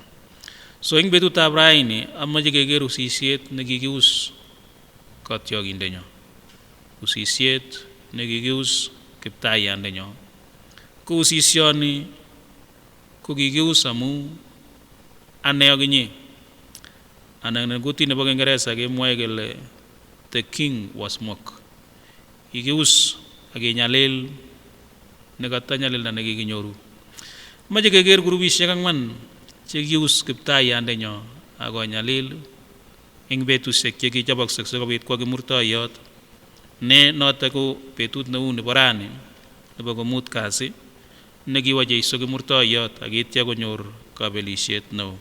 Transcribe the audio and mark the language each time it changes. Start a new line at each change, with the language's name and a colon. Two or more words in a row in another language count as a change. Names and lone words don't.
Kalenjin: So eng betutab raini amache keker usisiet nekikius katyokindenyo, usisiet nekikius Kiptaiyandenyo. Ko usisioni ko kikius amu ane ak inye, anan eng kutit nebo Kingeresa kemwoe kele
English: the king was mocked.
Kalenjin: Kikius akenyalil nekata nyalilda nekikinyoru. Mache keker grupisiek 4 chekius Kiptaiyandenyo akonyalil eng betusiek chekichoboksei sikobit kwa kimurtoiyot ne noto ko betut neu nebo rani nebo komut kasi nekiwo Jeiso kimurtoiyot akitya konyor kabelisiet neo.